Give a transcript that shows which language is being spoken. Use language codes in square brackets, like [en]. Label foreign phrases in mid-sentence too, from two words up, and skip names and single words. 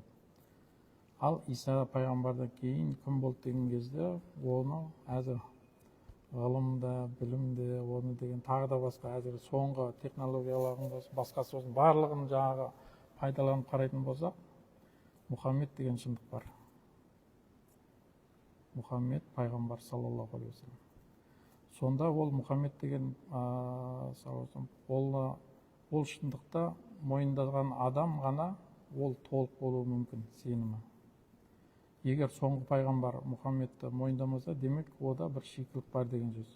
[kk] Ал Иса пайғамбардан кейін кім болды деген кезде, оны әзір ғылымда, білімде, оны деген тағы да басқа әзір соңғы технологиялардың басқасы болсын, барлығын жаңағы пайдаланып қарайтын болсақ, Мұхаммед деген шындық бар. Мұхаммед пайғамбар [ar] صلى الله عليه وسلم. [kk] Сонда ол Мұхаммед деген ол шындықта мойындаған адам ғана ол толық болуы мүмкін сенімі. Егер соңғы пайғамбар Мұхаммедті мойындамаса, демек ода бір шикілік бар деген сөз.